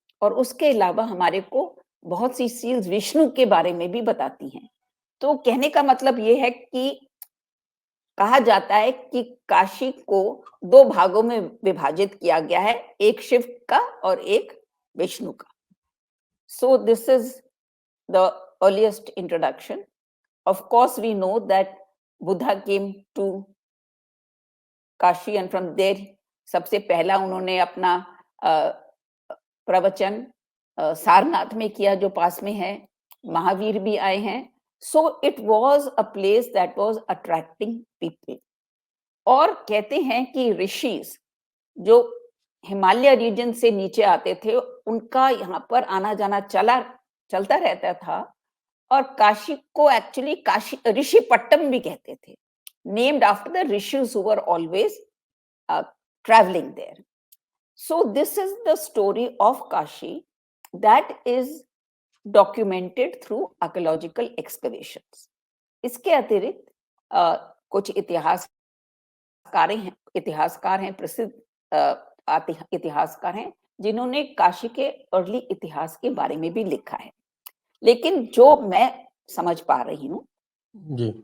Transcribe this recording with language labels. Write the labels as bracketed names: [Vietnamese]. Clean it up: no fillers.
[Hindi] और उसके अलावा हमारे को बहुत सी सील्स विष्णु के बारे में भी बताती हैं। तो कहने का मतलब ये है कि कहा जाता है कि काशी को 2 भागों में विभाजित किया गया है, एक शिव का और एक विष्णु का। [English] So this is the earliest introduction. Of course, we know that Buddha came to Kashi and from there [Hindi] सबसे पहला उन्होंने अपना प्रवचन सारनाथ में किया जो पास में है, महावीर भी आए हैं। [English] So it was a place that was attracting people. [Hindi] और कहते हैं कि ऋषिज जो हिमालय रीजन से नीचे आते थे, उनका यहाँ पर आना जाना चलता रहता था। और काशी को एक्चुअली काशी ऋषिपट्टम भी कहते थे, [English] Named after the rishis who were always traveling there. So this is the story of Kashi that is documented through archaeological excavations. [Hindi] इसके अतिरिक्त कुछ इतिहासकार हैं प्रसिद्ध इतिहासकार हैं जिन्होंने काशी के अर्ली इतिहास के बारे में भी लिखा है। लेकिन जो मैं समझ पा रही हूँ, जी।